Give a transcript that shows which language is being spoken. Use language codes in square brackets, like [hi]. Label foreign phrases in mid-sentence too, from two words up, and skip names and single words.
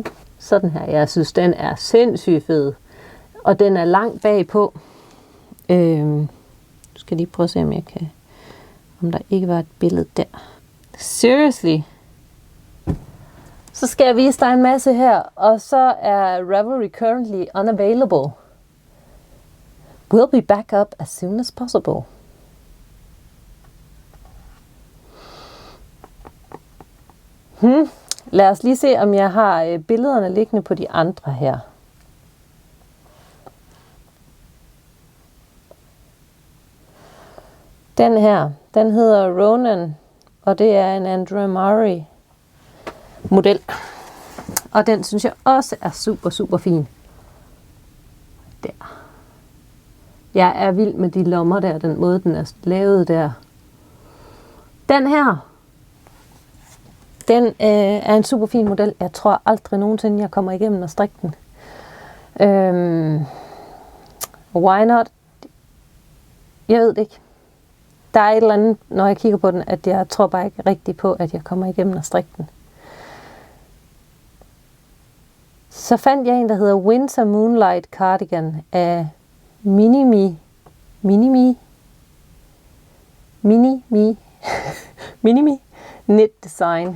[da] Sådan her. Jeg synes, den er sindssygt fed. Og den er langt bagpå. Nu skal jeg lige prøve at se, om der ikke var et billede der. Seriously. Så skal jeg vise dig en masse her. Og så er Ravelry [en] currently unavailable. We'll be back up as soon as possible. [da] Lad os lige se, om jeg har billederne liggende på de andre her. Den her, den hedder Ronan, og det er en Andrew model. Og den synes jeg også er super, super fin. Der. Jeg er vild med de lommer der, den måde den er lavet der. Den her, den er en super fin model. Jeg tror aldrig nogensinde, jeg kommer igennem og strikke den. [en] Why not? [da] Jeg ved det ikke. Der er et eller andet, når jeg kigger på den, at jeg tror bare ikke rigtigt på, at jeg kommer igennem og strikke den. Så fandt jeg en, der hedder Winter Moonlight Cardigan af Minimi Knit Design.